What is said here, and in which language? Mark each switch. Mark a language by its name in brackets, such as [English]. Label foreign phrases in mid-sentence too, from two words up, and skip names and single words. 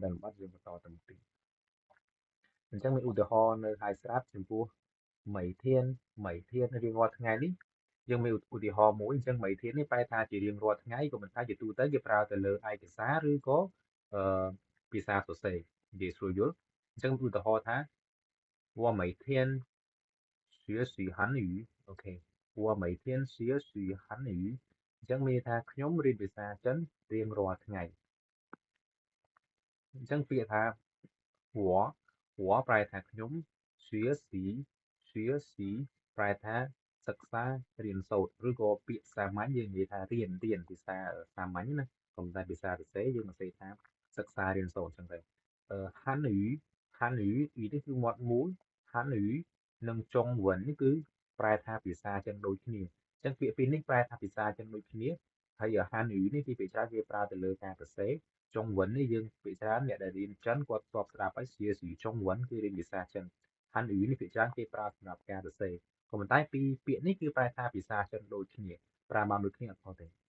[Khmer] តែលម្អិតយើងបន្តទៅមុខទៀតអញ្ចឹងមានឧទាហរណ៍នៅហើយស្រាប់ចំពោះមីធានរៀងរាល់ថ្ងៃនេះយើងមានឧទាហរណ៍មួយអញ្ចឹងមីធាននេះប្រែថាជារៀងរាល់ថ្ងៃក៏ប៉ុន្តែជាទូទៅគេប្រើទៅលើឯកសារឬក៏ភាសាសរសេរនិយាយស្រួលយល់អញ្ចឹងឧទាហរណ៍ថា [Chinese] 我每天学习韩语 [Khmer] អូខេ [Chinese] 我每天学习韩语 [Khmer] អញ្ចឹងមានថាខ្ញុំរៀនភាសាចិនរៀងរាល់ថ្ងៃ អញ្ចឹងពាក្យថា我ប្រែថាខ្ញុំ [Chinese] 学习学习 [Khmer] ប្រែថាសិក្សារៀនសូត្រឬក៏ពាក្យសាមញ្ញយើងនិយាយថារៀនភាសាសាមញ្ញណាប៉ុន្តែ ភាសាសរសេរយើងសរសេរថាសិក្សារៀនសូត្រអញ្ចឹងទៅហាន语នេះគឺមាត់មូលហាន语និងចុងវិននេះគឺប្រែថាភាសាចិនដូចគ្នាអញ្ចឹងពាក្យពីរនេះប្រែថាភាសាចិនដូចគ្នាហើយហាន语នេះគឺភាសាគេប្រើទៅលើការសរសេរចុងវិននេះយើងភាសាអ្នកដែលរៀនចិនគាត់ស្បស្ដាប់ហើយជាចុងវិនគឺរៀនភាសាចិនហាន语នេះភាសាគេប្រើសម្រាប់ការសរសេរក៏ប៉ុន្តែពីរពាក្យនេះគឺប្រែថាភាសាចិនដូចគ្នាប្រើបានដូចគ្នាអត់ខុសទេ